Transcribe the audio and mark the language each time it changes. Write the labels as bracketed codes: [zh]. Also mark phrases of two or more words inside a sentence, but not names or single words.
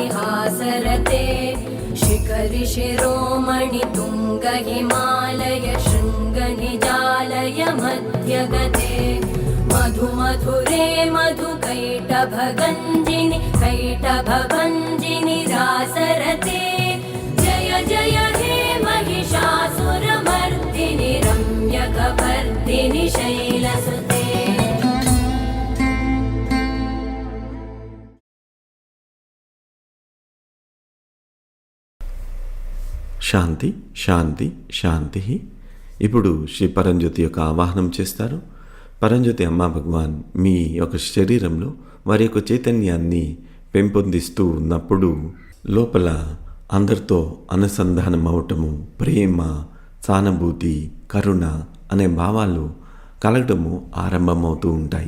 [sa] हासरते शिखरि शिरोमणि तुङ्ग हिमालय शृङ्गनिजालय मध्यगते मधुमधुरे मधुकैटभगञ्जिनि कैटभभञ्जिनि रासरते जय जय हे महिषासुरमर्दिनि रम्यकपर्दिनि शैलसुते శాంతి శాంతి శాంతి. [te] ఇప్పుడు శ్రీ పరంజ్యోతి యొక్క ఆవాహనం చేస్తారు. పరంజ్యోతి అమ్మా భగవాన్ మీ యొక్క శరీరంలో వారి యొక్క చైతన్యాన్ని పెంపొందిస్తూ ఉన్నప్పుడు లోపల అందరితో అనుసంధానం అవటము, ప్రేమ, సానుభూతి, కరుణ అనే భావాలు కలగటము ఆరంభమవుతూ ఉంటాయి.